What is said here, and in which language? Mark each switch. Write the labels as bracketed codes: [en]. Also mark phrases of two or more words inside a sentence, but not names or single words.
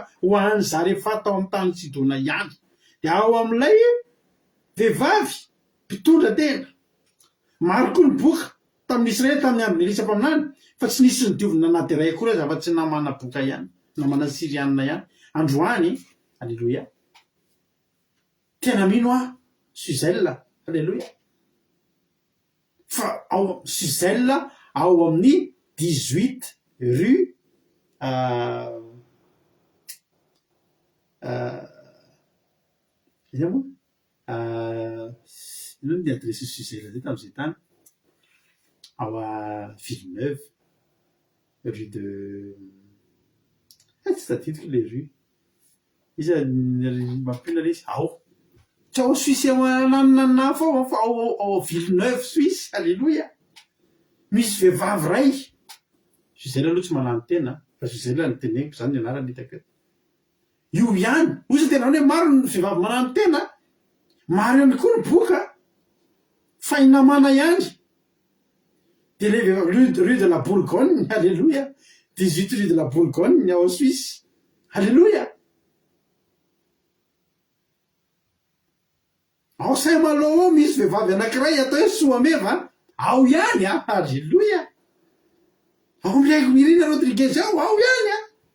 [mg] ho any Zarefa tao amin'ny tany Sidona ihany de ao amin'ilay vehivavy mpitondra tena maro koa ny boka tamin'ny Israely tamin'ny andro Elisa mpaminany fa tsy nisy nidiovina anaty iray akory aza fa tsy namana boka ihany namana sirianina ihany androany alleloia tena mino a Suzelle alleloia fa ao Suzelle ao amin'ny 18 rue ina moa ino ny adresse Suzelle zay tam'izay tany ao a Villeneuve rue de tsy tadidiko le rue izy mampina le izy ao tsy ao Suisse nanana fao fa ao Villeneuve Suisse alleloia misy vehivavy ray Suzelle aloha tsy manano tena fa Suzelle ny teneniko zany ny anarany hitako eto io ihany ozy tena hoe maro ny vehivavy manano tena maro ihany koa ny boka fa inamana ihany de le rue de la Bourgogne alleloia 18 rue de la Bourgogne ao Suisse alleloia ao Saint-Malo ao misy vehivavy anankiray atao hoe Soameva ao ihany a alleloia ao am'leko Mirina Rodriguez ao ihany a